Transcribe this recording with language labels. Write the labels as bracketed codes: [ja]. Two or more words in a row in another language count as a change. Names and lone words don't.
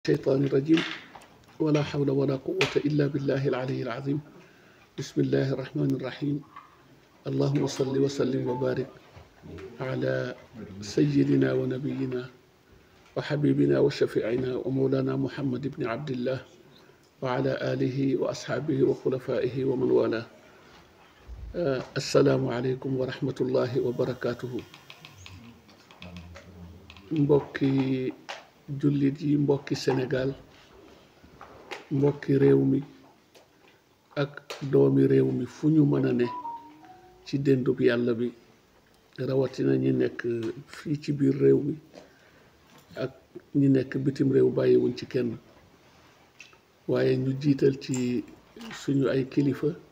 [ar] الشيطان الرجيم ولا حول ولا قوة إلا بالله العلي العظيم بسم الله الرحمن الرحيم اللهم صل وسلم وبارك على سيدنا ونبينا وحبيبنا وشفيعنا ومولانا محمد بن عبد الله وعلى آله وأصحابه وخلفائه ومن والاه السلام عليكم ورحمة الله وبركاته [wo] mbokki jullit yi mbokki Sénégal mbokki réew mi ak doomi réew mi fu ñu mën a ne ci déndub yàlla bi rawatina ñi nekk fii ci biir réew mi ak ñi nekk bitim réew bàyyiwuñ ci kenn waaye ñu jiital ci suñu ay kilifa